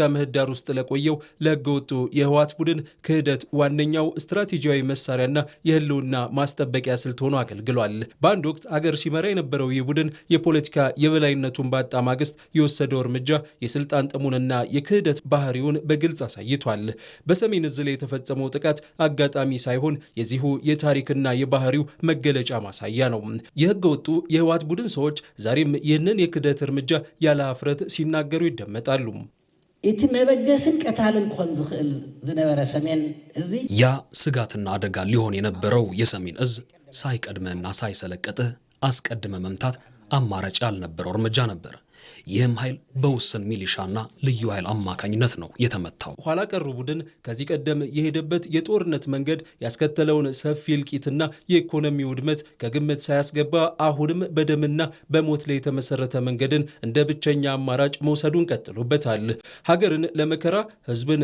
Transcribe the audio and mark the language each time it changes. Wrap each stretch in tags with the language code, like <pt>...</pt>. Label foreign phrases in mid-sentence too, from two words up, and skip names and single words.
<am>ምህዳር ውስጥ ለቆየው ለህገወጡ የህወሓት ቡድን ክህደት ዋነኛው ስትራቴጂያዊ መሳሪያና የህልውና ማስጠበቂያ ስልት ሆኖ አገልግሏል። በአንድ ወቅት አገር ሲመራ የነበረው ይህ ቡድን የፖለቲካ የበላይነቱን ባጣ ማግስት የወሰደው እርምጃ የስልጣን ጥሙንና የክህደት ባህሪውን በግልጽ አሳይቷል። በሰሜን ዕዝ ላይ የተፈጸመው ጥቃት አጋጣሚ ሳይሆን የዚሁ የታሪክና የባህሪው መገለጫ ማሳያ ነው። የህገ ወጡ የህወሓት ቡድን ሰዎች ዛሬም ይህንን የክህደት እርምጃ ያለ ሀፍረት ሲናገሩ ይደመጣሉ።</am> <ti>እቲ መበገስን ቀታልን ኮን ዝኽእል ዝነበረ ሰሜን ዕዝ</ti> <am>ያ ስጋትና አደጋ ሊሆን የነበረው የሰሜን ዕዝ ሳይቀድመና ሳይሰለቀጥ አስቀድመ መምታት አማራጭ ያልነበረው እርምጃ ነበር። ይህም ኃይል በውስን ሚሊሻና ልዩ ኃይል አማካኝነት ነው የተመታው። ኋላ ቀሩ ቡድን ከዚህ ቀደም የሄደበት የጦርነት መንገድ ያስከተለውን ሰፊ እልቂትና የኢኮኖሚ ውድመት ከግምት ሳያስገባ አሁንም በደምና በሞት ላይ የተመሰረተ መንገድን እንደ ብቸኛ አማራጭ መውሰዱን ቀጥሎበታል። ሀገርን ለመከራ ህዝብን</am>